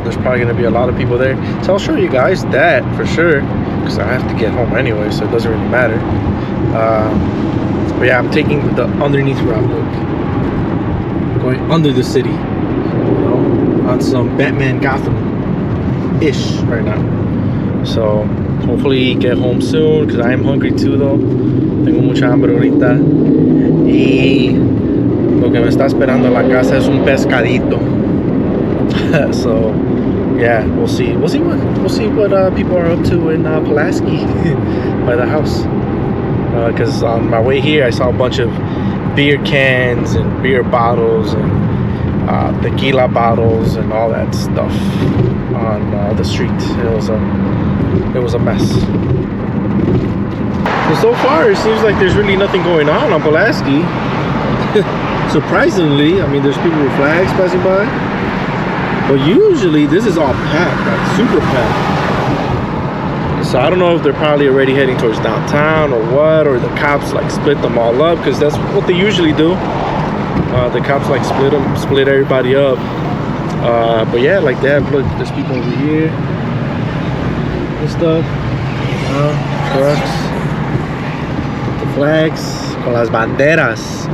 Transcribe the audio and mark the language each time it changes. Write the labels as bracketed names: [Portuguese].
[English] There's probably gonna be a lot of people there, so I'll show you guys that for sure because I have to get home anyway, so it doesn't really matter. But yeah, I'm taking the underneath route, going under the city, you know, on some Batman Gotham-ish right now. So hopefully get home soon because I am hungry too though. [Spanish] Tengo mucha hambre ahorita y lo que me está esperando en la casa es un pescadito. [English] So yeah, we'll see what people are up to in Pulaski by the house, because on my way here I saw a bunch of beer cans and beer bottles and tequila bottles and all that stuff on the street. It was a mess. So far, it seems like there's really nothing going on Pulaski. Surprisingly, I mean, there's people with flags passing by. But usually, this is all packed, like super packed. So I don't know if they're probably already heading towards downtown or what, or the cops like split them all up, because that's what they usually do. The cops like split everybody up. But yeah, like they have, look, there's people over here and stuff. Trucks, the flags, [Spanish] con las banderas.